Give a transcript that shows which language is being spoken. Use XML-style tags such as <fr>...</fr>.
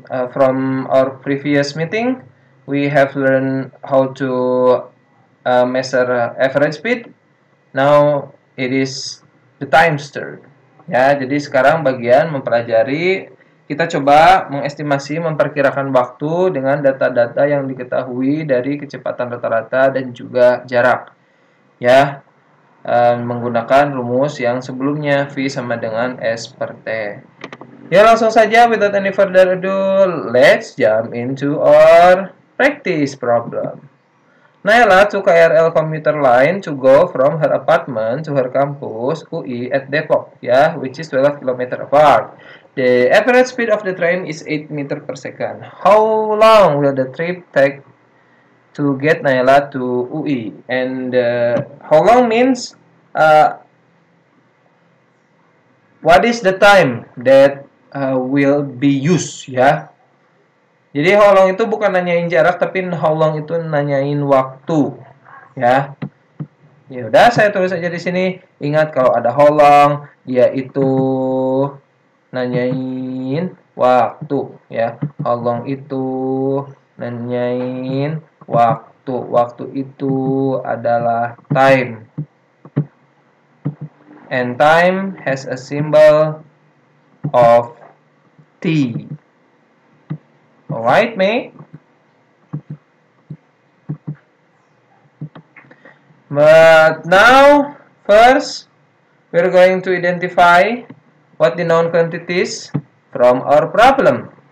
<en>From our previous meeting, we have learned how to measure average speed. Now it is the time's turn.</en> <id>Ya, jadi sekarang bagian mempelajari, kita coba mengestimasi, memperkirakan waktu dengan data-data yang diketahui dari kecepatan rata-rata dan juga jarak. Ya, menggunakan rumus yang sebelumnya V sama dengan S per T. Ya, langsung saja,</id> <en>without any further ado, let's jump into our practice problem. Naila took KRL commuter line to go from her apartment to her campus UI at Depok, which is 12 km apart. The average speed of the train is 8 meter per second. How long will the trip take to get Naila to UI? And how long means what is the time that will be used, ya.</en> <id>Jadi how long itu bukan nanyain jarak, tapi how long itu nanyain waktu, ya. Ya udah, saya tulis aja di sini. Ingat kalau ada how long, dia itu nanyain waktu, ya. How long itu nanyain waktu. Waktu itu adalah time.</id> <en>And time has a symbol of T. Alright, May? But now, first, we're going to identify what the known quantities from our problem.</en>